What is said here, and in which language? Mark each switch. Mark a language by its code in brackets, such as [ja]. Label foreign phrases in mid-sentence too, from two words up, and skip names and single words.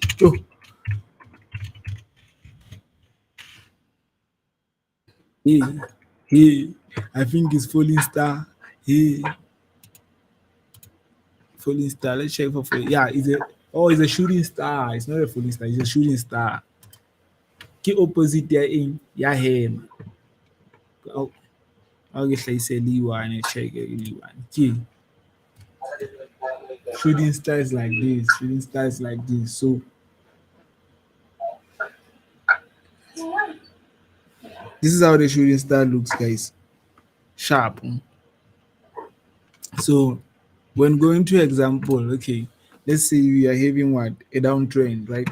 [en] Oh, hey, hey. I think it's falling star. Hey, falling star. Let's check for falling. Yeah, it's a shooting star. It's not a falling star. It's a shooting star. [st] Ke opposite ya eng ya hema. Oh, ke hlahise le one, check le one. [en] Ke shooting stars like this, shooting stars like this. So this is how the shooting star looks, guys. Sharp. So when going to example, okay, let's say we are having what, a downtrend, right?